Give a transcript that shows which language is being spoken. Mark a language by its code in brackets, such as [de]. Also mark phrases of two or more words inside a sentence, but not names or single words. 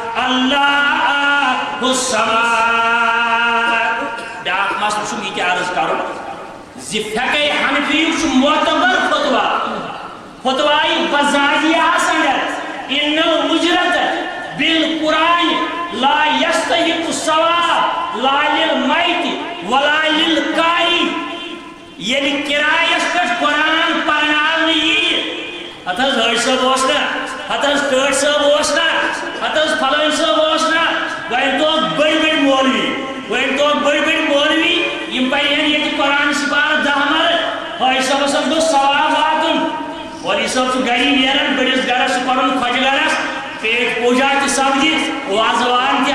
[ar] اللہ الصمد [ks] بیاکھ مسئلہ چھُ یہِ تہِ عرض کرُن زِ فقہ حنفی چھُ معتبر فتوی بزاجیہ اندر [ar] ان الاجرت بالقرآن لا يستحق الثواب لا للمیت ولا للقاری [ks] یعنی کرایس پہ قرآن پرناونہٕ یِیہِ ہتھ حظ حٲج صٲب اوس نا ہتھ حظ ٹٲٹھۍ صٲب اوس نا ہتھ حظ فلٲنۍ صٲب اوس نا وۄنۍ توکھ بٔڑۍ مولوی یِم پرہن ییٚتہِ قرآن سپارٕ 10 مرٕ حٲج صٲبس حظ گوٚژھ ثواب واتُن مولوی صٲب چھُ گری نیران بٔڑِس گرس چھُ پرُن خۄجہِ گرس پیٹ پوجا تہِ سپدِ وازوان تہِ